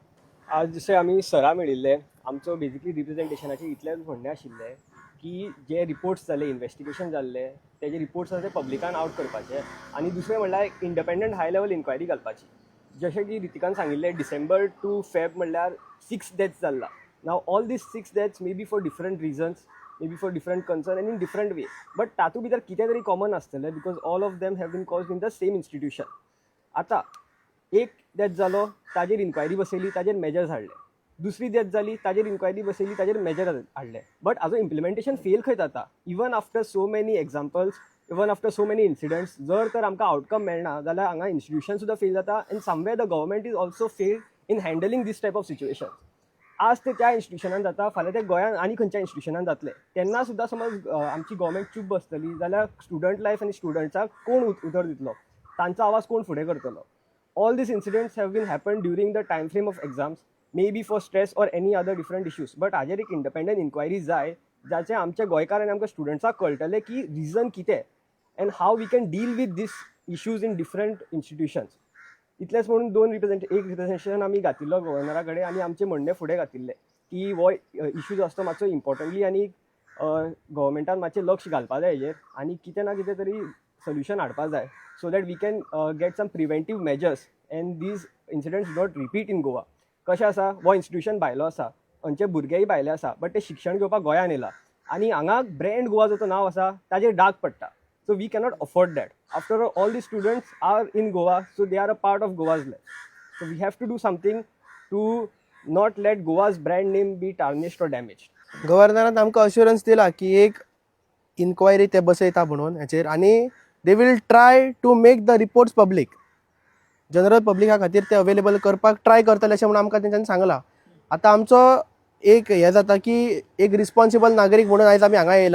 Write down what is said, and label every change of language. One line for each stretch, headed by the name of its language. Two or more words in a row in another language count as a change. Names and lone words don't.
Konkani: आज जशें आमी सरा मेळिल्ले, आमचो बेजिकली रिप्रेझेंटेशनाचें इतलेंच म्हणणें आशिल्लें की जे रिपोर्ट्स जाले, इन्व्हेस्टिगेशन जाल्ले तेजे रिपोर्ट्स आसा ते पब्लिकान आउट करपाचे आनी दुसरें म्हणल्यार
English: independent high level inquiry
Konkani: घालपाची. जशें की रितिकान सांगिल्लें
English: December to Feb
Konkani: म्हणल्यार 6 डेथ्स जाल्ला.
English: Now all these 6 deaths may be for different reasons, may be for different concern and in different way, but
Konkani: तातूंत भितर कितें तरी कॉमन आसतलें
English: because all of them have been caused in the same institution.
Konkani: आतां एक डेथ जालो, ताजेर इन्क्वायरी बसयली, ताजेर मेजर्स हाडले. दुसरी डेथ जाली, ताजेर इन्क्वायरी बसयली, ताजेर मेजर हाडले. बट हाजो इम्प्लिमेंटेशन फेल खंय जाता.
English: even after so many examples, even after so many incidents,
Konkani: जर तर आमकां आउटकम मेळना जाल्यार हांगा इन्स्टिट्यूशन सुद्दां फेल जाता
English: and somewhere the government is also failed in handling this type of situation.
Konkani: आज ते त्या इन्स्टिट्यूशनान जाता, फाल्यां ते गोंयान आनी खंयच्या इन्स्टिट्यूशनान जातले. तेन्ना सुद्दां समज आमची गव्हर्मेंट चूप बसतली जाल्यार
English: student life
Konkani: आनी स्टुडंट्साक कोण उतर दितलो, तांचो आवाज कोण फुडें करतलो.
English: All these incidents have been happened during the time frame of exams, maybe for stress or any other different issues.
Konkani: But हाजेर एक
English: independent inquiry
Konkani: जाय जाचे आमचे गोंयकार आनी आमकां स्टुडंट्साक कळटलें की रिजन कितें
English: and how we can deal with these issues in different institutions.
Konkani: इतलेंच म्हणून एक रिप्रेझेंटेशन आमी घातिल्लो गव्हर्नरा कडेन आनी आमचे म्हणणे फुडें घातिल्ले की हो इश्यू जो आसता मातसो इम्पॉर्टंटली आनी गव्हर्मेंटान मातशें लक्ष घालपा जाय हेजेर आनी कितें ना कितें तरी सोल्युशन हाडपा जाय
English: so that we can get some preventive measures and these incidents don't repeat in Goa.
Konkani: कशें आसा, हो इन्स्टिट्यूशन भायलो आसा, खंयचे भुरगेय भायले आसा, बट ते शिक्षण घेवपाक गोंयान येयला आनी हांगा ब्रँड गोवा जो नांव आसा ताजेर डाग पडटा.
English: So we cannot afford that. After all the students are in Goa, so they are a part of Goa's life. So we have to do something to not let Goa's brand name be tarnished or damaged.
Konkani: गव्हर्नरान आमकां अश्युरन्स दिला की एक इन्क्वायरी ते बसयता म्हणून हाचेर, आनी
English: they will try to make the reports public,
Konkani: जनरल पब्लिका खातीर ते अवेलेबल करपाक ट्राय करतले अशें म्हणून आमकां तेंच्यांनी सांगलां. आतां आमचो एक हें जाता की एक रिस्पॉन्सिबल नागरीक म्हणून आयज आमी हांगा येयला.